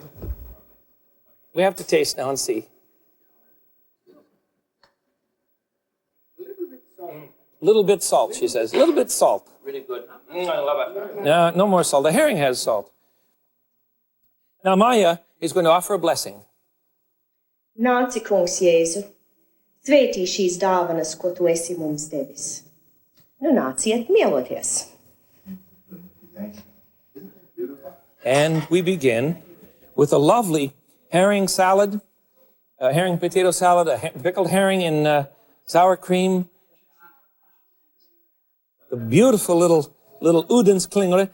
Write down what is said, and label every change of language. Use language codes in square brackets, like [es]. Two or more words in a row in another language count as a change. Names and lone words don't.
[en] We have to taste now and see. Little bit salt, she says. Little bit salt. Really good. I love it. No more salt. The herring has salt. Now Maya is going to offer a blessing. [lv] Nāci, kungs Jēzu, svētī šīs dāvanas, ko tu esi mums devis. Nu nāciet mieloties. [en] And we begin with a lovely herring salad, a herring potato salad, a pickled herring in sour cream, the beautiful little Udin klingre.